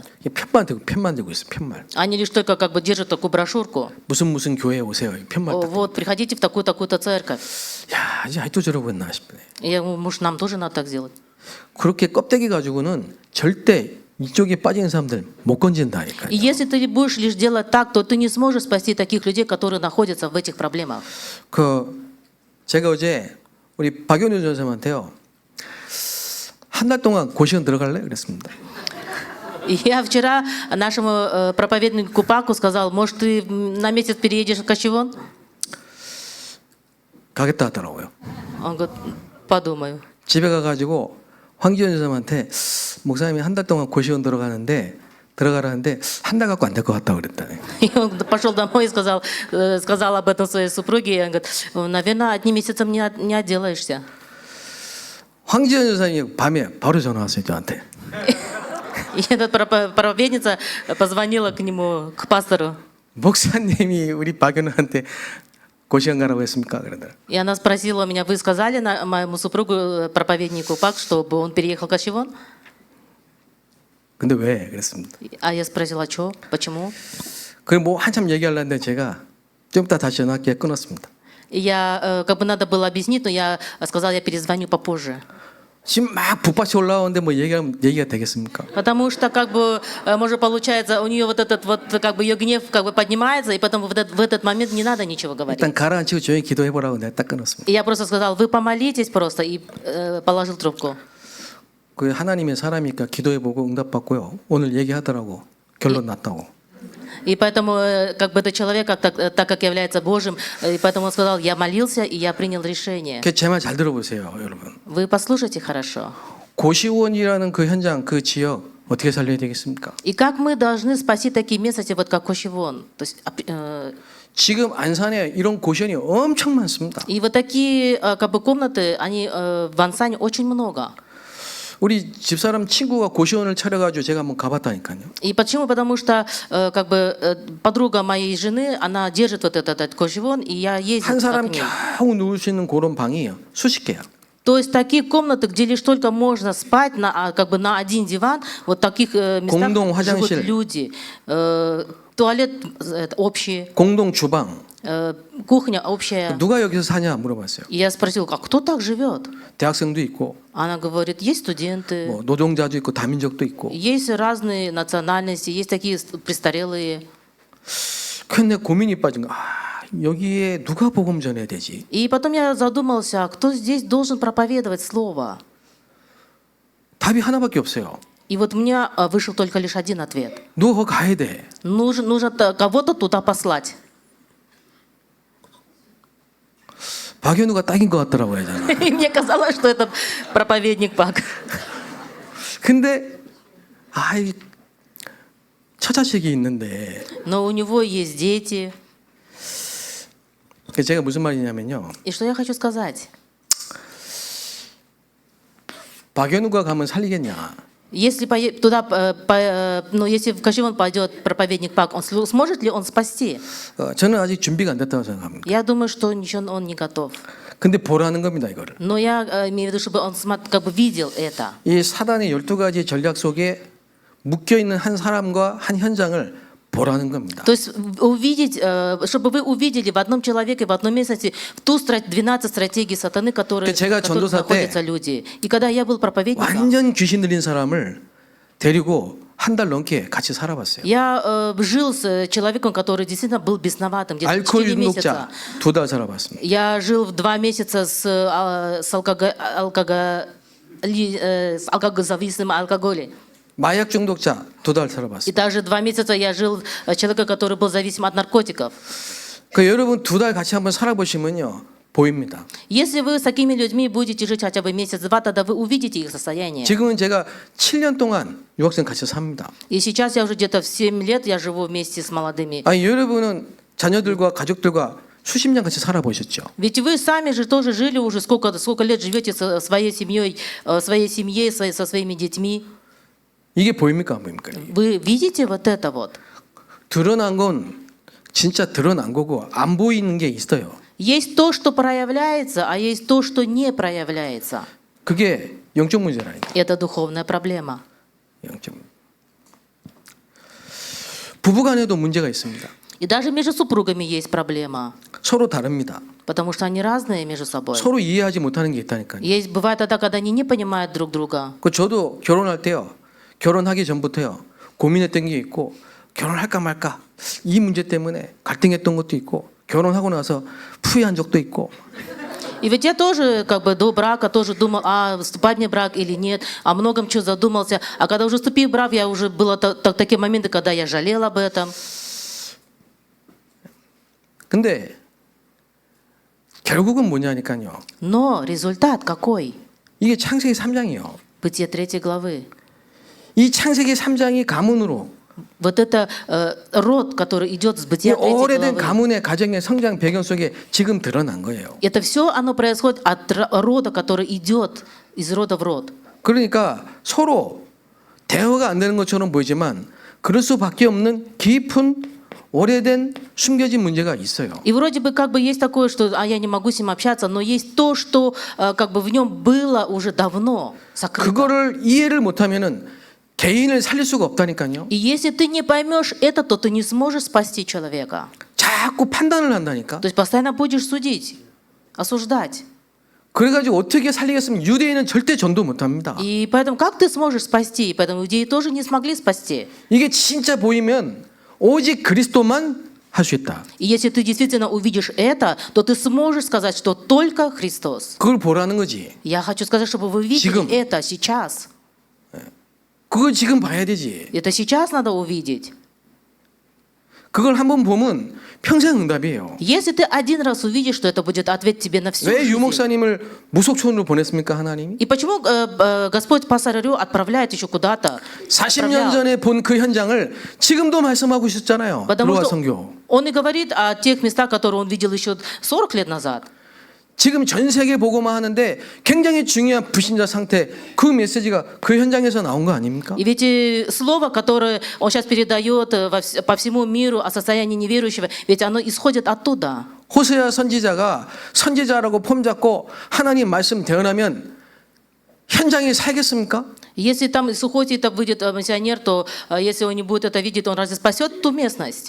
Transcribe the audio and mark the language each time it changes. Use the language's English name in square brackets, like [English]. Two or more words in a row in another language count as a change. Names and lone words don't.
[Korean] 이게 편만 들고 있어 편말. [Russian] Они лишь только как бы держат такую брошюрку. [Korean] 무슨 교회에 오세요 편말 딱. [Russian] Вот, приходите в такую-то церковь. [Korean] 야 이제 아직도 저러고 있나 싶네. [Russian] И я думаю, может, нам тоже надо так сделать. [Korean] 그렇게 껍데기 가지고는 절대 이쪽에 빠진 사람들 못 건진다니까요. [Russian] И если ты будешь лишь делать так, то ты не сможешь спасти таких людей, которые находятся в этих проблемах. [Korean] 제가 어제 우리 박연우 전사님한테요 한 달 동안 고시원 들어갈래 그랬습니다. [Russian] И я вчера нашему проповеднику Паку сказал, может, ты на месяц переедешь в Кащевон? [Korean] 가겠다 하더라고요. [Russian] Он говорит, подумаю. [Korean] 집에 가가지고 황기현 전사님한테 목사님이 한 달 동안 고시원 들어가라는데 한 달 갖고 안 될 것 같다 그랬다네. [Russian] И он пошел домой и сказал об этом своей супруге. И он говорит, наверное, одним месяцем не отделаешься. [Korean] 황지현 전사님이 밤에 바로 전화 왔어요 저한테. [Russian] И эта проповедница позвонила к нему, к пастору. [Korean] 목사님이 우리 박연우한테 고시원 가라고 했습니까? 그러더라. [Russian] И она спросила меня, вы сказали моему супругу, проповеднику Пак, чтобы он переехал в Кащевон? [Korean] 근데 왜? 그랬습니다. [Russian] А я спросила, что? Почему? [Korean] 그래 뭐 한참 얘기하려는데 제가 좀 이따 다시 전화할게 끊었습니다. [Russian] И я, как бы надо было объяснить, но я сказала, я перезвоню попозже. [Korean] 지금 막 북밭이 올라오는데 뭐 얘기가 되겠습니까? [Russian] Потому что, как бы, может, получается, у нее вот этот вот, как бы, ее гнев, как бы, поднимается, и потом в этот момент не надо ничего говорить. [Korean] 일단 가라앉히고 조용히 기도해보라고 내가 딱 끊었습니다. [Russian] И я просто сказал, вы помолитесь просто, и положил трубку. [Korean] 그 하나님의 사람이니까 기도해보고 응답받고요. 오늘 얘기하더라고. 결론 났다고. [Russian] И поэтому, как бы, этот человек, так как является Божьим, и поэтому он сказал, я молился, и я принял решение. [Korean] 제 말 잘 들어보세요, 여러분. [Russian] Вы послушайте хорошо. [Korean] 고시원이라는 그 현장, 그 지역 어떻게 살려야 되겠습니까? [Russian] И как мы должны спасти такие местности, вот как Кощевон? То есть, [Korean] 지금 안산에 이런 고시원이 엄청 많습니다. [Russian] и вот такие, как бы, комнаты, они в Ансане очень много. [Korean] 우리 집사람 친구가 고시원을 차려가지고 제가 한번 가봤다니까요. [Russian] И почему? Потому что, как бы, подруга моей жены, она держит вот этот Кощевон, и я ездила [Korean] 한 [Russian] к [Korean] 사람 [Russian] ней. [Korean] 겨우 누울 수 있는 그런 방이 수십 개야. [Russian] То есть такие комнаты, где лишь только можно спать как бы на один диван, вот в таких местах [Korean] 공동 [Russian] живут [Korean] 화장실. [Russian] люди. Туалет общий, [Korean] 공동 주방. [Russian] кухня общая. [Korean] 누가 여기서 사냐 물어봤어요. [Russian] И я спросила, а кто так живет? [Korean] 대학생도 있고, [Russian] Она говорит, есть студенты, [Korean] 뭐 노동자도 있고, 다민족도 있고. [Russian] есть разные национальности, есть такие престарелые. [Korean] 근데 고민이 빠진 거. 여기에 누가 복음 전해야 되지? [Russian] И потом я задумался, а кто здесь должен проповедовать слово? [Korean] 답이 하나밖에 없어요. [Russian] И вот у меня вышел только лишь один ответ. [Korean] 누가 가야 돼. [Russian] Нужно кого-то туда послать. [Korean] 박연우가 딱인 것 같더라고요, 저는. [Russian] И мне казалось, что это проповедник Пак. [Korean] 근데 이 처자식이 있는데 [Russian] Но у него есть дети. [Korean] 제가 무슨 말이냐면요. [Russian] И что я хочу сказать? [Korean] 박연우가 가면 살리겠냐? [Russian] Если туда, ну, если в Кощевон пойдет проповедник Пак, сможет ли он спасти? [Korean] 저는 아직 준비가 안 됐다고 생각합니다. [Russian] Я думаю, что ничего он не готов. [Korean] 근데 보라는 겁니다, 이거를. [Russian] Но я имею в виду, чтобы он как бы видел это. [Korean] 이 사단의 12가지 전략 속에 묶여 있는 한 사람과 한 현장을 보라는 겁니다. [Russian] То есть увидеть, чтобы вы увидели в одном человеке, в одном местности ту 12 стратегий сатаны, которые, [Korean] 제가 [Russian] в которых [Korean] 전도사 때 [Russian] находятся люди. И когда я был проповедником, [Korean] 완전 귀신 들린 사람을 데리고 한 달 넘게 같이 살아봤어요. [Russian] я жил с человеком, который действительно был бесноватым, где-то [Korean] 알코올 [Russian] 4 месяца. [Korean] 중독자 2달 살아봤습니다. [Russian] Я жил в 2 месяца с алкогозависимым алкоголем. [Korean] 마약 중독자 2달 [Russian] И [Korean] 살아봤습니다. [Russian] также 2 месяца я жил человека, который был зависим от наркотиков. [Korean] 그 여러분 2달 같이 한번 살아보시면요 보입니다. [Russian] Если вы с такими людьми будете жить хотя бы месяц-два, тогда вы увидите их состояние. [Korean] 지금은 제가 7년 동안 유학생 같이 삽니다. [Russian] И сейчас я уже где-то в 7 лет я живу вместе с молодыми. [Korean] 여러분은 자녀들과 가족들과 수십 년 같이 살아보셨죠. [Russian] Ведь вы сами же тоже жили уже сколько лет живете со своей семьей, со своими детьми. [Korean] 이게 보입니까 안 보입니까? [Russian] Вы видите вот это вот? [Korean] 드러난 건 진짜 드러난 거고 안 보이는 게 있어요. [Russian] Есть то, что проявляется, а есть то, что не проявляется. [Korean] 그게 영적 문제라니까. [Russian] Это духовная проблема. [Korean] 영적. 부부간에도 문제가 있습니다. [Russian] И даже между супругами есть проблема, [Korean] 서로 다릅니다. [Russian] потому что они разные между собой. [Korean] 서로 이해하지 못하는 게 있다니까요. [Russian] Бывает тогда, когда они не понимают друг друга. [Korean] 저도 결혼할 때요. 결혼하기 전부터요. 고민했던 게 있고 결혼할까 말까 이 문제 때문에 갈등했던 것도 있고 결혼하고 나서 후회한 적도 있고. [Russian] И ведь я тоже, как бы, до брака тоже думал, вступать мне в брак или нет, о многом чего задумался. А когда уже вступил в брак, я уже было такие моменты, когда я жалел об этом. [Korean] 근데 결국은 뭐냐니까요. [Russian] Но результат какой? [Korean] 이게 창세기 3장이요. [Russian] Бытие 3 главы. [Korean] 이 창세기 3장이 가문으로 [Russian] Вот это род, который идет с [Korean] 이 [Russian] Бытия 3 [Korean] 오래된 [Russian] главы. [Korean] 가문의 가정의 성장 배경 속에 지금 드러난 거예요. [Russian] Это все оно происходит от рода, который идет из рода в род. [Korean] 그러니까 서로 대화가 안 되는 것처럼 보이지만 그럴 수밖에 없는 깊은 오래된 숨겨진 문제가 있어요. [Russian] И вроде бы как бы есть такое, что я не могу с ним общаться, но есть то, что как бы в нем было уже давно сокрыто. [Korean] 그거를 이해를 못하면은 개인을 살릴 수가 없다니까요. [Russian] И если ты не поймешь это, то ты не сможешь спасти человека. [Korean] 자꾸 판단을 한다니까. [Russian] То есть постоянно будешь судить, осуждать. [Korean] 그래가지고 어떻게 살리겠으면 유대인은 절대 전도 못합니다. [Russian] И поэтому как ты сможешь спасти? Поэтому иудеи тоже не смогли спасти. [Korean] 이게 진짜 보이면 오직 그리스도만 할 수 있다. [Russian] И если ты действительно увидишь это, то ты сможешь сказать, что только Христос. [Korean] 그걸 보라는 거지. [Russian] Я хочу сказать, чтобы вы видели [Korean] 지금. [Russian] это сейчас. [Korean] 그걸 지금 봐야 되지. [Russian] Это сейчас надо увидеть. [Korean] 그걸 한번 보면 평생 응답이에요. [Russian] Если ты один раз увидишь, что это будет ответ тебе на всю [Korean] 왜 [Russian] жизнь. [Korean] 유목사님을 무속촌으로 보냈습니까 하나님이? [Russian] И почему Господь пастора Рю отправляет еще куда-то? [Korean] 40년 전에 본 그 현장을 지금도 말씀하고 있었잖아요. [Russian] Потому [Korean] 들어와 [Russian] что [Korean] 선교. [Russian] он и говорит о тех местах, которые он видел еще 40 лет назад. [Korean] 지금 전 세계 보고만 하는데 굉장히 중요한 불신자 상태 그 메시지가 그 현장에서 나온 거 아닙니까? [Russian] И ведь слово, которое он сейчас передает по всему миру о состоянии неверующего, ведь оно исходит оттуда. [Korean] 호세아 선지자가 선지자라고 폼 잡고 하나님 말씀 대언하면 현장에 살겠습니까? [Russian] Если там из Сухоти это выйдет миссионер, то если он не будет это видеть, он разве спасет ту местность?